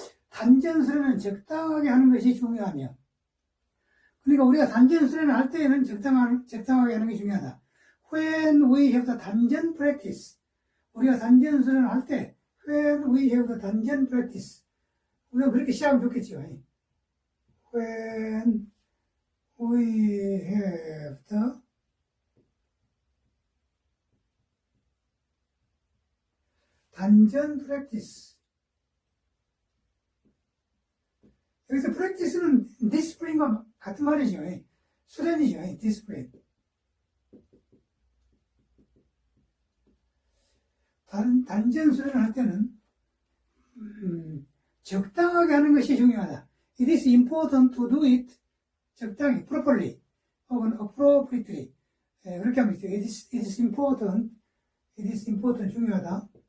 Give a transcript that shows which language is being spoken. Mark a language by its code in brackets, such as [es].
[ko] 단전 수련은 적당하게 하는 것이 중요하며, 그러니까 우리가 단전 수련을 할 때에는 적당하게 하는 게 중요하다. [en] When we have the 단전 practice, [ko] 우리가 단전 수련을 할 때 [en] When we have the 단전 practice, [ko] 우리가 그렇게 시작하면 좋겠죠. [en] When we have the 단전 practice. [ko] 여기서 practice는 discipline과 같은 말이죠. 수련이죠. discipline. 단전 수련을 할 때는 적당하게 하는 것이 중요하다. [en] It is important to do it 적당히, properly, 혹은 appropriately. [ko] 그렇게 하면 되죠. [en] It is important, [ko] 중요하다.